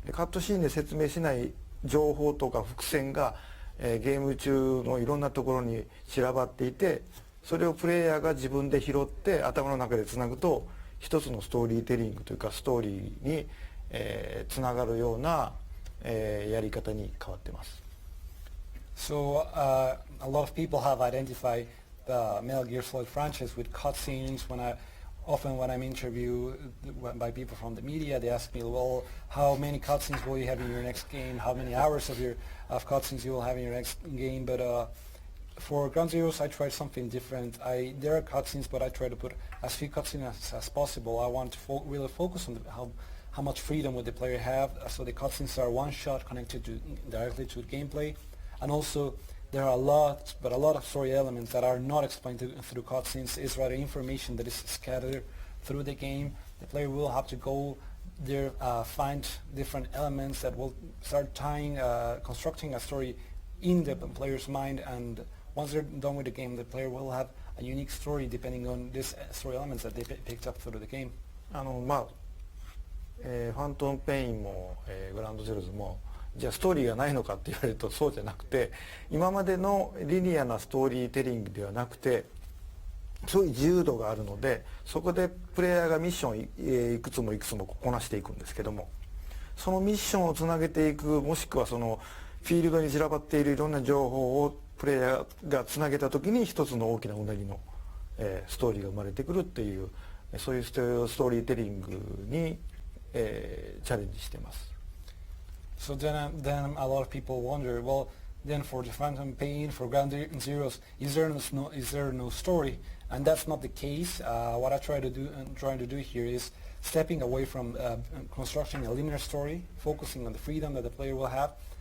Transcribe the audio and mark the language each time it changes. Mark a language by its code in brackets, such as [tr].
[ja] でカットシーンで説明しない情報とか伏線が、ゲーム中のいろんなところに散らばっていて、それをプレイヤーが自分で拾って頭の中でつなぐと一つのストーリーテリングというかストーリーに、つながるような、やり方に変わってます。 [en] So a lot of people have identified the Metal Gear Solid franchise with cutscenes. Often when I'm interviewed by people from the media, they ask me, well, how many cutscenes will you have in your next game? How many hours of cutscenes you will have in your next game? But for Ground Zeroes, I tried something different. There are cutscenes, but I try to put as few cutscenes as possible. I want to really focus on how much freedom would the player have. So the cutscenes are one shot connected directly to gameplay, and also there are a lot of story elements that are not explained through cutscenes. It's rather information that is scattered through the game. The player will have to go there, find different elements that will start constructing a story in the player's mind, and once they're done with the game, the player will have a unique story depending on these story elements that they picked up through the game. [ja] ファントムペインも、グラウンドゼロズもじゃあストーリーがないのかって言われるとそうじゃなくて、今までのリニアなストーリーテリングではなくて、そういう自由度があるので、そこでプレイヤーがミッションをいくつもこなしていくんですけども、そのミッションをつなげていく、もしくはそのフィールドに散らばっているいろんな情報をプレイヤーがつなげた時に一つの大きなうなぎの、ストーリーが生まれてくるっていう、そういうストーリーテリングに、チャレンジしています。 [en] So then a lot of people wonder, well, then for the Phantom Pain, for Ground Zeroes, is there no story? And that's not the case. What I trying to do here is stepping away from constructing a linear story, focusing on the freedom that the player will have.